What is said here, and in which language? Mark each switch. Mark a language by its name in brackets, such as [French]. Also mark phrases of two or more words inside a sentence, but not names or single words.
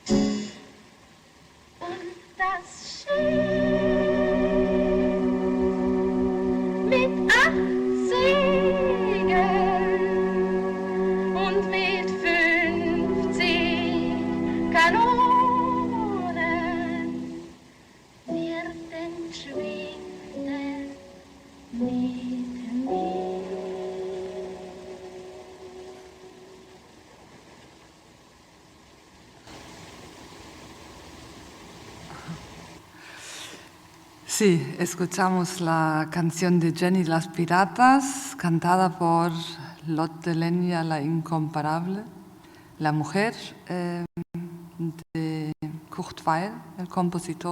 [German] Und das Schiff mit 8 Segeln und mit 50 Kanonen wird entschwinden neben mir. [Spanish] Sí, escuchamos la canción de Jenny Las Piratas, cantada por Lotte Lenya, la incomparable, la mujer de Kurt Weill, el compositor.